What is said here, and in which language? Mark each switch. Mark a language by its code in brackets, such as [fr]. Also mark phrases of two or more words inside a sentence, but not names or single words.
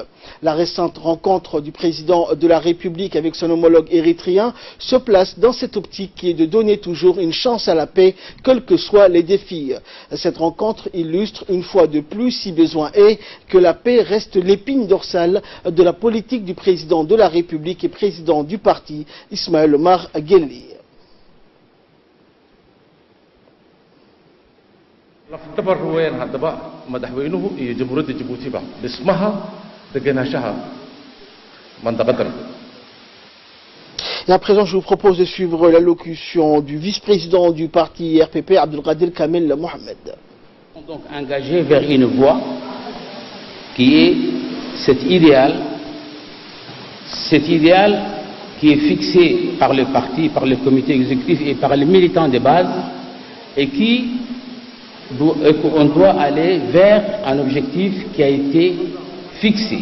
[fr] La récente rencontre du président de la République avec son homologue érythréen se place dans cette optique qui est de donner toujours une chance à la paix, quels que soient les défis. Cette rencontre illustre une fois de plus, si besoin est, que la paix reste l'épine dorsale de la politique du président de la République et président du parti, Ismaël Omar Guelleh. [so] lafdabar weyn haddaba madaxweynuhu iyo jamhuuriyadda Djibouti ba dhismaha deganaanshaha mandaqadan. [fr] Et à présent, je vous propose de suivre l'allocution du vice-président du parti RPP, Abdelkader Kamel Mohamed. Donc engagé vers une voie qui est cet idéal qui est fixé par le parti, par le comité exécutif et par les militants de base, et qu'on doit aller vers un objectif qui a été fixé.